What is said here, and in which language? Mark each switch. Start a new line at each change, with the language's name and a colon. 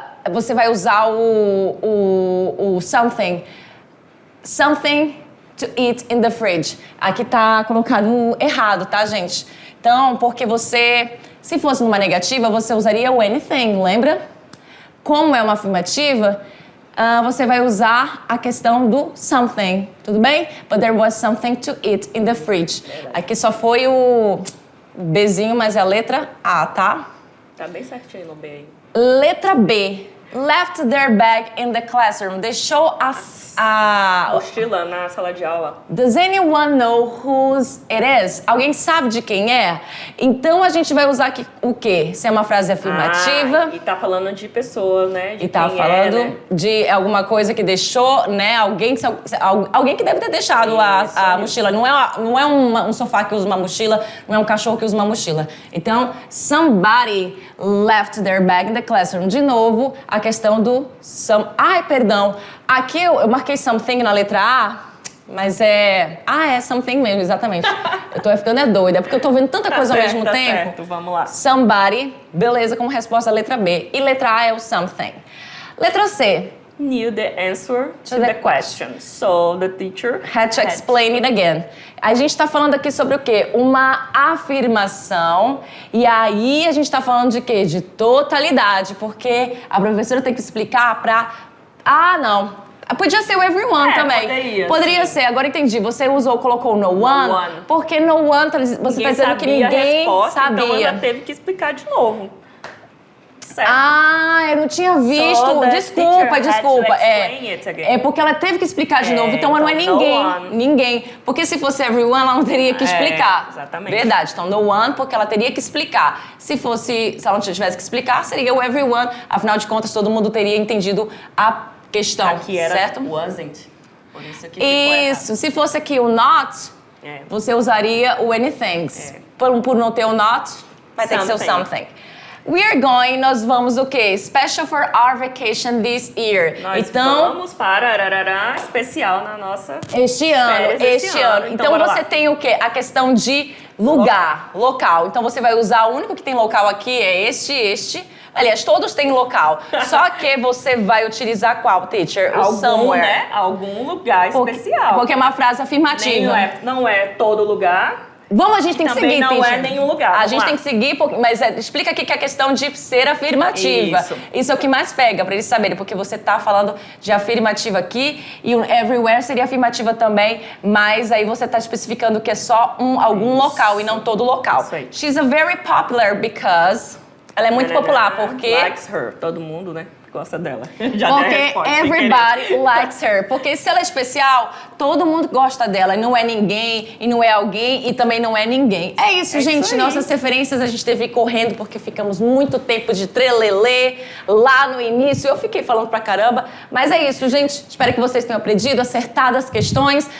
Portuguese: você vai usar o something.
English: Something to eat in the fridge.
Portuguese: Aqui tá colocado errado, tá, gente? Então, porque você... Se fosse numa negativa, você usaria o anything, lembra? Como é uma afirmativa, você vai usar a questão do something, tudo bem?
English: But there was something to eat in the fridge.
Portuguese: Aqui só foi o Bzinho, mas é a letra A, tá? Tá bem certinho no B aí. Letra B.
English: Left their bag in the classroom.
Portuguese: Deixou a Mochila na sala de aula.
English: Does anyone know whose it is?
Portuguese: Alguém sabe de quem é? Então a gente vai usar aqui o quê? Se é uma frase afirmativa. E tá falando de pessoas, né? De E tá quem falando né? de alguma coisa que deixou, né? Alguém que deve ter deixado a mochila. Não é um sofá que usa uma mochila, não é um cachorro que usa uma mochila. Então,
English: somebody left their bag in the classroom.
Portuguese: De novo, a questão do Ai, perdão. Aqui eu marquei something na letra A, mas é something mesmo, exatamente. Eu tô ficando doida, porque eu tô vendo tanta coisa ao mesmo tempo. Certo, vamos lá. Somebody, beleza, como resposta a letra B. E letra A é o something. Letra C.
English: Knew the answer to the question. So the teacher Had to explain it again.
Portuguese: A gente está falando aqui sobre o quê? Uma afirmação. E aí a gente está falando de quê? De totalidade. Porque a professora tem que explicar para... não. Podia ser o everyone também. Poderia ser. Agora entendi. Você colocou no one, porque no one você tá dizendo que ninguém sabia. Então ela teve que explicar de novo. Certo. Ah, eu não tinha visto. Desculpa. É porque ela teve que explicar de novo. Então ela não é ninguém. Porque se fosse everyone, ela não teria que explicar. Exatamente. Verdade. Então no one, porque ela teria que explicar. Se ela não tivesse que explicar, seria o everyone. Afinal de contas, todo mundo teria entendido a questão. Aqui era certo?
English: Wasn't.
Portuguese: Por isso que ficou errado. Se fosse aqui o not, você usaria o anything. Por não ter o not, vai ter que ser o something. Nós vamos o quê?
English: Special for our vacation this year.
Portuguese: Nós vamos para especial na nossa este ano. Então você tem o quê? A questão de local. Então você vai usar, o único que tem local aqui é este. Aliás, todos têm local. Só que você vai utilizar qual, teacher? Somewhere. Né? Algum lugar especial. Porque é uma frase afirmativa. Não é todo lugar. A gente tem que seguir, não é nenhum lugar. A gente tem que seguir, mas explica aqui que é a questão de ser afirmativa. Isso é o que mais pega, pra eles saberem, porque você tá falando de afirmativa aqui e o everywhere seria afirmativa também, mas aí você tá especificando que é só algum local e não todo local. Isso aí.
English: She's a very popular because...
Portuguese: Ela é muito popular, porque...
English: Likes her.
Portuguese: Todo mundo, né? Gosta dela.
English: Porque everybody likes her.
Portuguese: Porque se ela é especial, todo mundo gosta dela. E não é ninguém, e não é alguém, e também não é ninguém. É isso, gente. Isso aí. Nossas referências a gente teve correndo porque ficamos muito tempo de trelelê lá no início. Eu fiquei falando pra caramba. Mas é isso, gente. Espero que vocês tenham aprendido, acertado as questões.